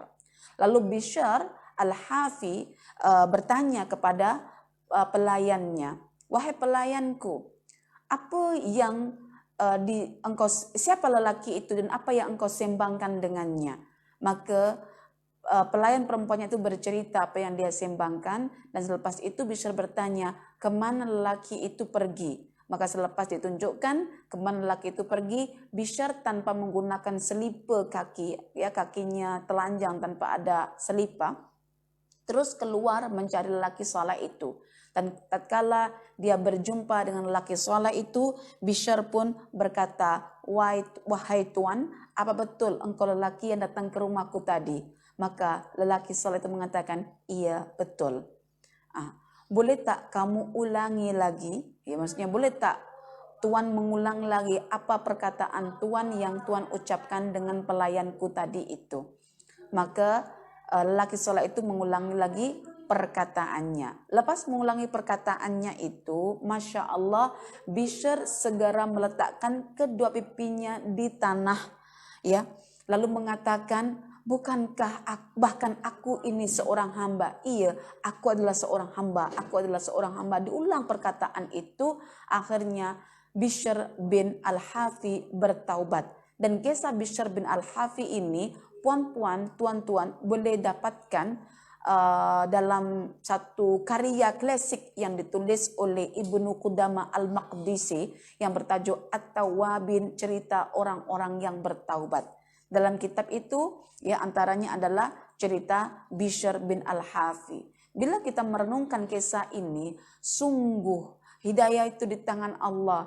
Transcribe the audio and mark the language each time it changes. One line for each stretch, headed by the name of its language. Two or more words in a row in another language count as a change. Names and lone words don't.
Malay: Lalu Bishr al-Hafi bertanya kepada pelayannya, wahai pelayanku, apa yang siapa lelaki itu dan apa yang engkau sembangkan dengannya? Maka pelayan perempuannya itu bercerita apa yang dia sembangkan, dan selepas itu Bishr bertanya kemana lelaki itu pergi. Maka selepas ditunjukkan kemana lelaki itu pergi, Bishr tanpa menggunakan selipa kaki, ya kakinya telanjang tanpa ada selipa, terus keluar mencari lelaki saleh itu. Dan tatkala dia berjumpa dengan lelaki saleh itu, Bishr pun berkata, wahai tuan, apa betul engkau lelaki yang datang ke rumahku tadi? Maka lelaki saleh itu mengatakan, iya betul. Boleh tak kamu ulangi lagi? Ya, maksudnya boleh tak tuan mengulang lagi apa perkataan tuan yang tuan ucapkan dengan pelayanku tadi itu? Maka lelaki saleh itu mengulangi lagi perkataannya. Lepas mengulangi perkataannya itu,
Arabic: Masya Allah,
Malay: Bishr segera meletakkan kedua pipinya di tanah, ya, lalu mengatakan, bukankah bahkan aku ini seorang hamba? Iya, aku adalah seorang hamba, aku adalah seorang hamba. Diulang perkataan itu, akhirnya Bishr bin al-Hafi bertaubat. Dan kisah Bishr bin al-Hafi ini, puan-puan, tuan-tuan, boleh dapatkan dalam satu karya klasik yang ditulis oleh Ibnu Qudamah al-Maqdisi yang bertajuk At-Tawwabin, cerita orang-orang yang bertaubat. Dalam kitab itu, ya antaranya adalah cerita Bishr bin al-Hafi. Bila kita merenungkan kisah ini, sungguh hidayah itu di tangan Allah.